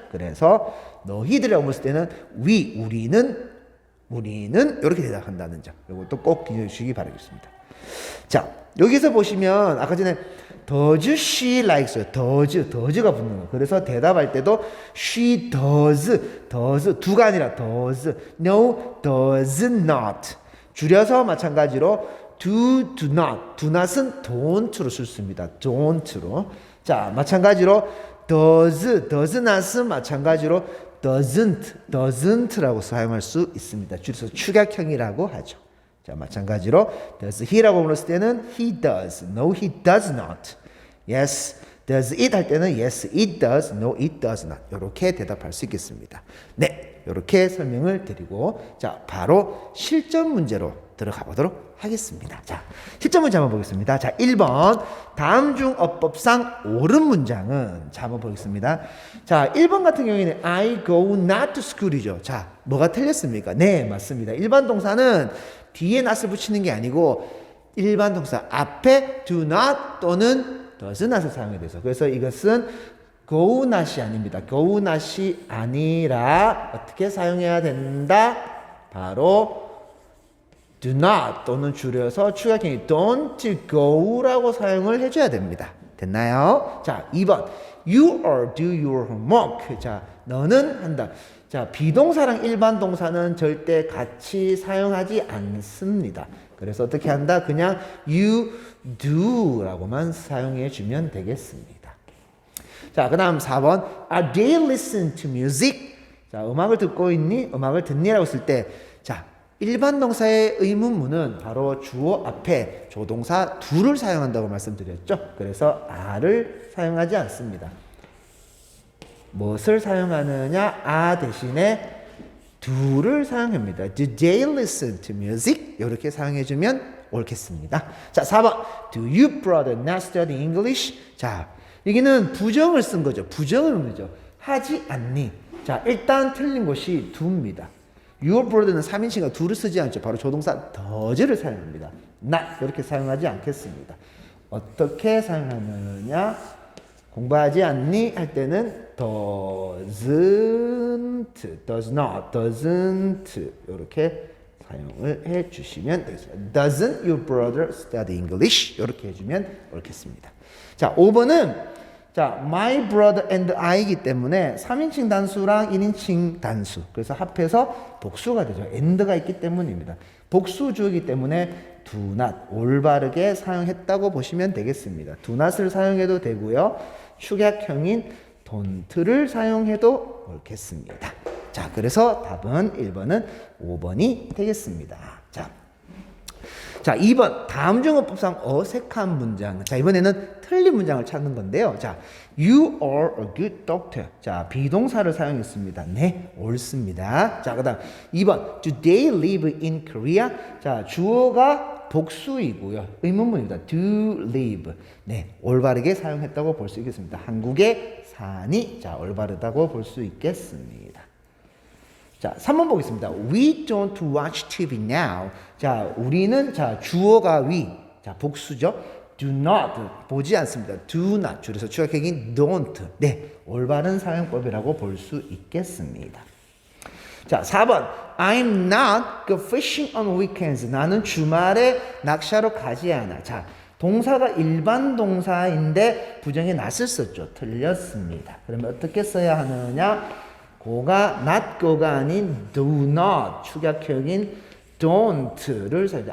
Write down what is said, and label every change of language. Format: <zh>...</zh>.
<ko>그래서 너희들이라고 물었을 때는 우리는 이렇게 대답한다는 점. 이것도 꼭 기억해 주시기 바라겠습니다. 자, 여기서 보시면 아까 전에</ko> <en>does she likes,</en> <ko>does가 붙는 거. 그래서 대답할 때도 she does, do가 아니라 does, no, does not. 줄여서 마찬가지로 do not은 don't로 쓸습니다. don't로. 자, 마찬가지로 does not은 마찬가지로 doesn't라고 사용할 수 있습니다. 줄여서 축약형이라고 하죠.</ko> <en>자, 마찬가지로 does he라고 물었을 때는 he does, no he does not. yes, does it 할 때는 yes it does, no it does not.</en> <ko>이렇게 대답할 수 있겠습니다. 네, 이렇게 설명을 드리고 자, 바로 실전 문제로 들어가 보도록 하겠습니다. 자, 실전 문제 한번 보겠습니다. 자, 1번 다음 중 어법상 옳은 문장은 자, 한번 보겠습니다. 자, 1번 같은 경우에는</ko> <en>I go not to school</en> <ko>이죠. 자, 뭐가 틀렸습니까? 네, 맞습니다. 일반 동사는 뒤에 not을 붙이는 게 아니고 일반 동사 앞에 do not 또는 does not을 사용해야 돼서 그래서 이것은 go not이 아닙니다. go not이 아니라 어떻게 사용해야 된다? 바로 do not 또는 줄여서 추가형이 don't go라고 사용을 해줘야 됩니다. 됐나요? 자, 2번</ko> <en>you or do your homework.</en> <ko>자, 너는 한다. 자, 비동사랑 일반 동사는 절대 같이 사용하지 않습니다. 그래서 어떻게 한다? 그냥 you do라고만 사용해 주면 되겠습니다. 자, 그 다음 4번</ko> <en>Are they listen to music?</en> <ko>자, 음악을 듣고 있니? 음악을 듣니라고 했을 때 자, 일반 동사의 의문문은 바로 주어 앞에 조동사 do를 사용한다고 말씀드렸죠. 그래서 are를 사용하지 않습니다. 무엇을 사용하느냐? 대신에 do를 사용합니다.</ko> <en>Do they listen to music?</en> <ko>이렇게 사용해주면 옳겠습니다.</ko> <en>자, 4번 Do you brother not study English?</en> <ko>자, 여기는 부정을 쓴 거죠. 부정을 의미죠. 하지 않니? 자, 일단 틀린 것이 do입니다. Your brother는 3인칭과 do를 쓰지 않죠. 바로 조동사 does를 사용합니다. not 이렇게 사용하지 않겠습니다. 어떻게 사용하느냐? 공부하지 않니? 할 때는 doesn't, does not, doesn't 이렇게 사용을 해주시면 되겠습니다.</ko> <en>Doesn't your brother study English?</en> <ko>이렇게 해주면 옳겠습니다. 자, 5번은 자, my brother and I이기 때문에 3인칭 단수랑 1인칭 단수. 그래서 합해서 복수가 되죠. and가 있기 때문입니다. 복수 주어이기 때문에 do not 올바르게 사용했다고 보시면 되겠습니다. do not을 사용해도 되고요. 축약형인 don't를 사용해도 옳겠습니다. 자, 그래서 답은 1번은 5번이 되겠습니다. 자, 2번 다음 중어법상 어색한 문장. 자, 이번에는 틀린 문장을 찾는 건데요.</ko> <en>자, you are a good doctor.</en> <ko>자, 비동사를 사용했습니다. 네, 옳습니다.</ko> <en>자, 그다음 2번 do they live in Korea?</en> <ko>자, 주어가 복수이고요. 의문문입니다.</ko> <en>do live.</en> <ko>네, 올바르게 사용했다고 볼 수 있겠습니다. 한국에 사니. 자, 올바르다고 볼 수 있겠습니다.</ko> <en>자, 3번 보겠습니다. We don't watch TV now.</en> <ko>자, 우리는 자, 주어가 we. 자, 복수죠. Do not 보지 않습니다. Do not 줄여서 추가격인 don't. 네, 올바른 사용법이라고 볼 수 있겠습니다. 자, 4번.</ko> <en>I'm not go fishing on weekends.</en> <ko>나는 주말에 낚시하러 가지 않아. 자, 동사가 일반 동사인데 부정의 not을 썼죠. 틀렸습니다. 그러면 어떻게 써야 하느냐? 고가 not go가 아닌 do not 축약형인 don't를 써야 돼.</ko>